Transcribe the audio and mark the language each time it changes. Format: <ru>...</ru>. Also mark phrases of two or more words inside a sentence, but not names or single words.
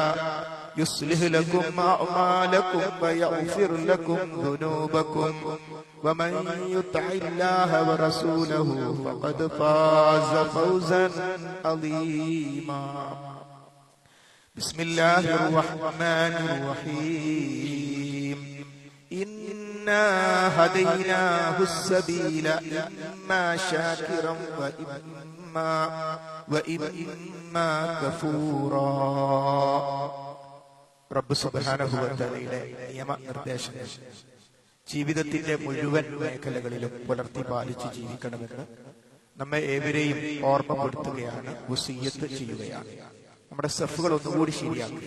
<ar>يصلح لكم أعمالكم ويغفر لكم ذنوبكم ومن يطع الله ورسوله فقد فاز فوزا عظيما بسم الله الرحمن الرحيم إنا هديناه السبيل إما شاكرا وإما كفورا رب سبحانه وتعالى</ar> <ml>നിയമനിർദ്ദേശങ്ങൾ ജീവിതത്തിന്റെ മുഴുവൻ മേഖലകളിലും പുലർത്തി പാലിച്ച് ജീവിക്കണമെന്ന് നമ്മെ ഏവരെയും ഓർമ്മപ്പെടുത്തുകയാണ്, വസിയ്യത്ത് ചെയ്യുകയാണ്. നമ്മുടെ സഫുകൾ ഒന്നുകൂടി ശരിയാക്കുക.</ml>